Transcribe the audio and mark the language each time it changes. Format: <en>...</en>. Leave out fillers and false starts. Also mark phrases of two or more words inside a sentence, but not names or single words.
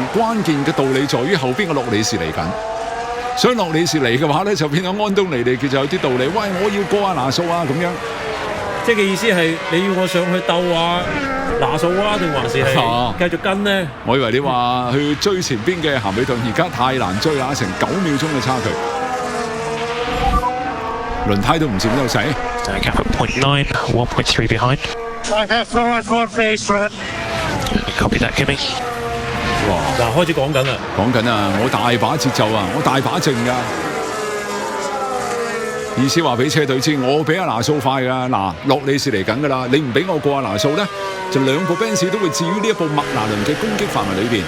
<yue>關鍵嘅道理在於後邊嘅洛里士嚟緊，所以洛里士嚟嘅話咧，就變咗安東尼利叫做有啲道理。喂，我要過阿拿素啊咁樣。即係嘅意思係你要我上去鬥啊拿素啊，定還是係繼續跟呢？我以為你話去追前邊嘅咸美頓，而家太難追啦，成9秒鐘嘅差距，輪胎都唔佔優勢。</yue> <en>Gap at 0.9, 1.3 behind. I have one face front. Copy that, Kimi. 哇！</en> <yue>嗱，開始講緊啦，我大把節奏啊，我大把勁㗎。意思話俾車隊知，我比阿拿素快㗎。嗱，洛里士嚟緊㗎啦，你唔俾我過阿拿素咧，就2部 Benz 都會置於呢一部麥拿倫嘅攻擊範圍裏邊。</yue>